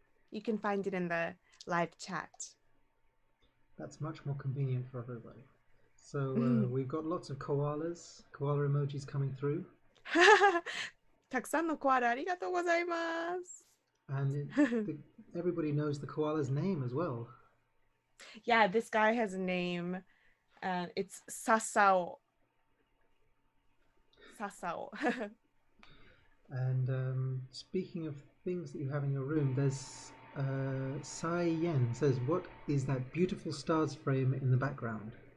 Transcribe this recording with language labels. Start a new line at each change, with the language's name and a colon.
English: You can find it in the live chat. That's much more convenient for everybody. So we've got lots of koala emojis coming through,
Japanese: たくさんのコアラありがとうございます。
English: and everybody knows the koala's name as well. Yeah, this guy has a name. It's Sasao. Sasao. And speaking of things that you have in your room, there's Sai Yen says, "What is that beautiful stars frame in the background?"